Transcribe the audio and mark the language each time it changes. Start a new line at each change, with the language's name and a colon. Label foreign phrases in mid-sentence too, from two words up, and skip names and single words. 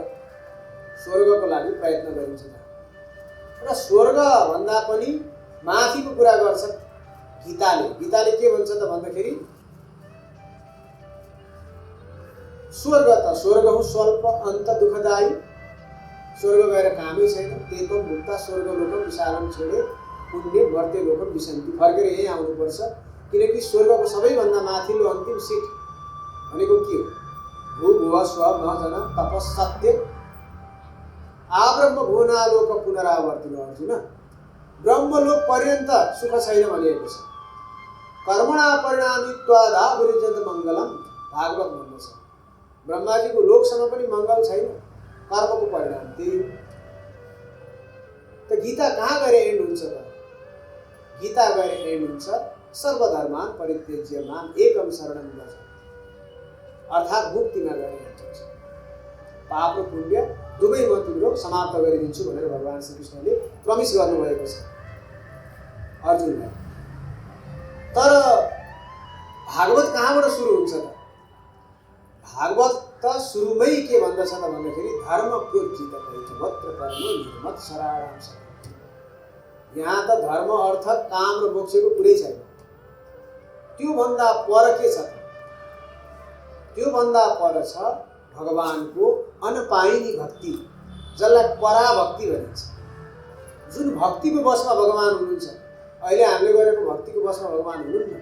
Nepali: स्वर्गको लागि प्रयत्न गरिन्छ र स्वर्गभन्दा पनि माथिको कुरा गर्छ गीताले। गीताले के भन्छ त भन्दाखेरि स्वर्ग त स्वर्ग हो स्वल्प अन्त दुःखदायी। स्वर्ग गएर कामै छैन।
Sanskrit: तेतो मुक्ता स्वर्ग लोकम विशालम छेडे पुण्य मर्ते लोकम विसन्ति।
Nepali: फर्केर यही आउनुपर्छ किनकि स्वर्गको सबैभन्दा माथिल्लो अन्तिम सिट भनेको के हो?
Sanskrit: भू भुव स्व न जन तपस्सत्य आब्रह्म भुवनालोक पुनरावर्तिनो।
Nepali: अर्जुन, ब्रह्मलोक पर्यन्त सुख छैन भनिएको छ।
Sanskrit: कर्मणा परिणामित्वादा विरजन्त मङ्गलम
Nepali: भागवत भन्दछ। ब्रह्माजीको लोकसम्म पनि मङ्गल छैन, कर्मको परिणाम त्यही हो। त गीता कहाँ गएर एन्ड हुन्छ त? गीता गएर एन्ड हुन्छ
Sanskrit: सर्वधर्मान परित्यज्य माम एकम शरणं व्रज
Nepali: अर्थात् मुक्तिमा गएर एन्ड हुन्छ। पाप र पुण्य दुवै म तिम्रो समाप्त गरिदिन्छु भनेर भगवान श्रीकृष्णले प्रमिस गर्नुभएको छ अर्जुनलाई। तर भागवत कहाँबाट सुरु हुन्छ त? भागवत त सुरुमै के भन्दछ त भन्दाखेरि
Sanskrit: धर्म प्रोज्झित कैतवोत्र परमो निर्वत्सराणाम शतम।
Nepali: यहाँ त धर्म अर्थ काम र मोक्षको कुरै छैन। त्योभन्दा पर के छ त? त्योभन्दा पर छ भगवानको अनपाइनी भक्ति, जसलाई पराभक्ति भनिन्छ। जुन भक्तिको बसमा भगवान हुनुहुन्छ। अहिले हामीले गरेको भक्तिको बसमा भगवान हुनुहुन्न।